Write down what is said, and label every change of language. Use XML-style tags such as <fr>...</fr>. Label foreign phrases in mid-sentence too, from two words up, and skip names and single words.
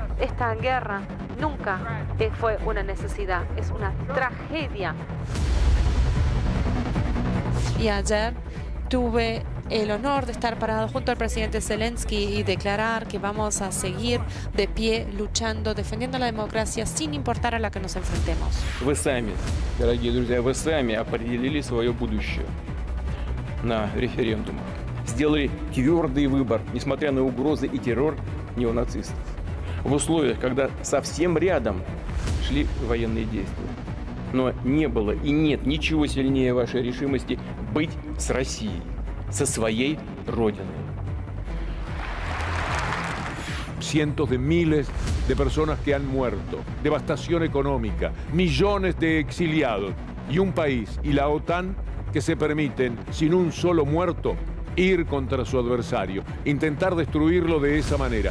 <es>Esta guerra nunca fue una necesidad, es una tragedia. Y ayer tuve el honor de estar parado junto al presidente Zelensky y declarar que vamos a seguir de pie, luchando, defendiendo la democracia sin importar a la que nos enfrentemos.</es> <ru>Вы сами, дорогие друзья, вы сами определили свое будущее на референдумах. Сделали твердый выбор, несмотря на угрозы и террор неонацистов. В условиях, когда совсем рядом шли военные действия. Но не было и нет ничего сильнее вашей решимости быть с Россией, со своей родиной.</ru> <es>Cientos de miles de personas que han muerto, devastación económica, millones de exiliados y un país y la OTAN que se permiten, sin un solo muerto, ir contra su adversario, intentar destruirlo de esa manera.</es>